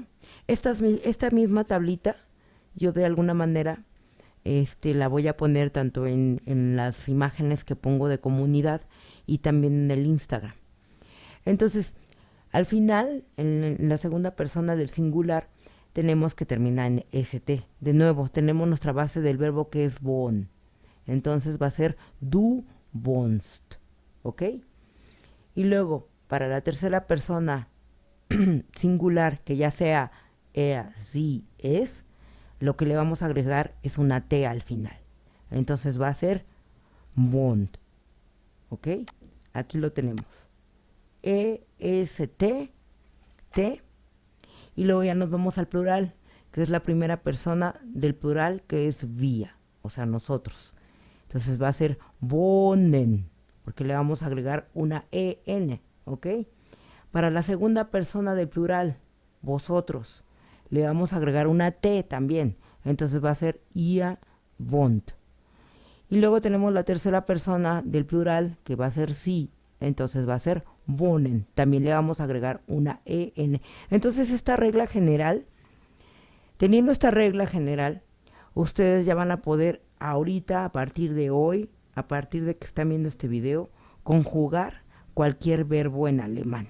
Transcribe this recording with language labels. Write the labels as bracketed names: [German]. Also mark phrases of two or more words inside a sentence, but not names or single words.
[Spanish] Esta misma tablita, yo de alguna manera la voy a poner tanto en las imágenes que pongo de comunidad y también en el Instagram. Entonces, al final, en la segunda persona del singular, tenemos que terminar en st. De nuevo, tenemos nuestra base del verbo que es wohnen. Entonces va a ser [German] du wohnst. [Spanish] ¿Ok? Y luego, para la tercera persona singular, que ya sea [German] er, sie, es, [Spanish] lo que le vamos a agregar es una T al final. Entonces va a ser wohnt. ¿Ok? Aquí lo tenemos. E-S-T, T. Y luego ya nos vamos al plural, que es la primera persona del plural, que es wir, o sea, nosotros. Entonces va a ser wohnen, porque le vamos a agregar una EN. ¿Ok? Para la segunda persona del plural, vosotros, le vamos a agregar una T también. Entonces va a ser [German] ihr wohnt. [Spanish] Y luego tenemos la tercera persona del plural, que va a ser sie. Entonces va a ser wohnen. También le vamos a agregar una EN. Entonces esta regla general, teniendo esta regla general, ustedes ya van a poder ahorita, a partir de hoy, a partir de que están viendo este video, conjugar cualquier verbo en alemán.